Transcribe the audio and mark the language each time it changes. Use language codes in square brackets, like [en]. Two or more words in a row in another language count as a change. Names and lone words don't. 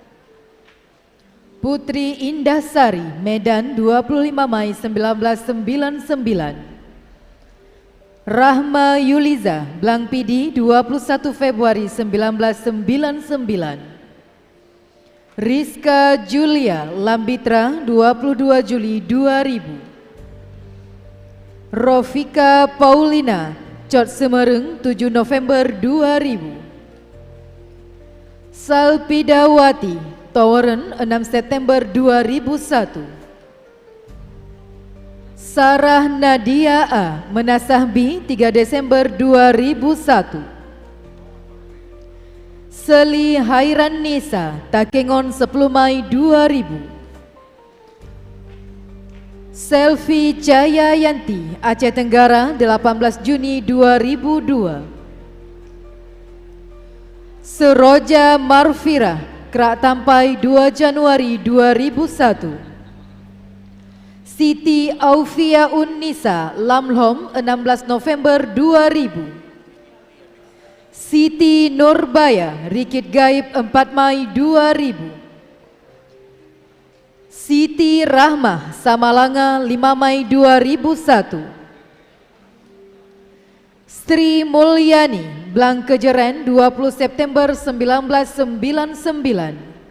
[id] Putri Indah Sari, Medan 25 Mei 1999. Rahma Yuliza, Blangpidi 21 Februari 1999. Rizka Julia Lambitra 22 Juli 2000. Rofika Paulina Cot Semereng 7 November 2000. Salpidawati Toweren 6 September 2001. Sarah Nadia A Menasah B 3 Desember 2001. Seli Hairan Nisa Takengon 10 Mei 2000. Selvi Jayayanti, Aceh Tenggara 18 Juni 2002. Seroja Marfira, Krak Tampai 2 Januari 2001. Siti Aufia Unnisa, Lamlhom 16 November 2000. Siti Nurbaya, Rikit Gaib 4 Mei 2000. Siti Rahmah, Samalanga 5 Mei 2001. Sri Mulyani, Blangkejeren 20 September 1999.